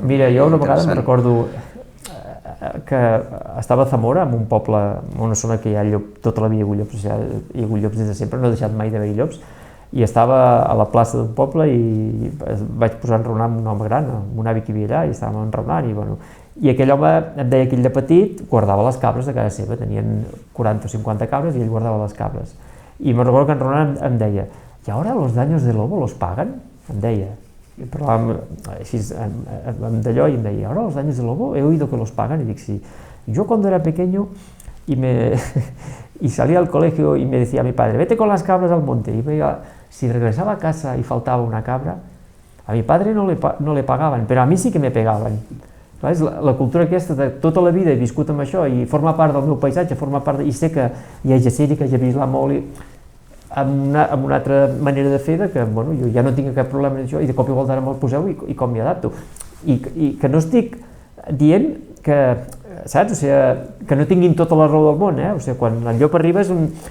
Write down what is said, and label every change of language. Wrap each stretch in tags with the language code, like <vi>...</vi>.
<ca>Mira, jo una vegada me'n recordo que estava a Zamora, en un poble, en una zona que hi ha llop, tota la vida hi ha hagut llops, hi ha hagut llops des de sempre, no he deixat mai d'haver-hi llops, i estava a la plaça d'un poble i vaig posar a enraonar amb un home gran, amb un avi que hi havia allà, i estàvem enraonant, i aquell home em deia que ell de petit guardava les cabres de casa seva, tenien 40 o 50 cabres i ell guardava les cabres. I me'n recordo que enraonant em deia,</ca> <es>¿y ahora los daños de lobo los pagan?</es> <ca>Em deia. I parlàvem així d'allò i em deia,</ca> <es>¿ahora los daños de lobo he oído que los pagan?</es> <ca>I dic, sí.</ca> <es>Yo cuando era pequeño y salía al colegio y me decía mi padre, vete con las cabras al monte. Y si regresaba a casa y faltaba una cabra, a mi padre no le pagaban, pero a mí sí que me pegaban.</es> <ca>Clar, és la cultura aquesta de tota la vida he viscut amb això i forma part del meu paisatge, i sé que hi ha gent que ja ha vist la molt amb una altra manera de fer, que bueno, jo ja no tinc cap problema amb això i de cop i volta ara me'l poseu i com m'hi adapto. I que no estic dient que, saps? O sigui, que no tinguin tota la raó del món, O sigui, quan el llop arriba és un...</ca>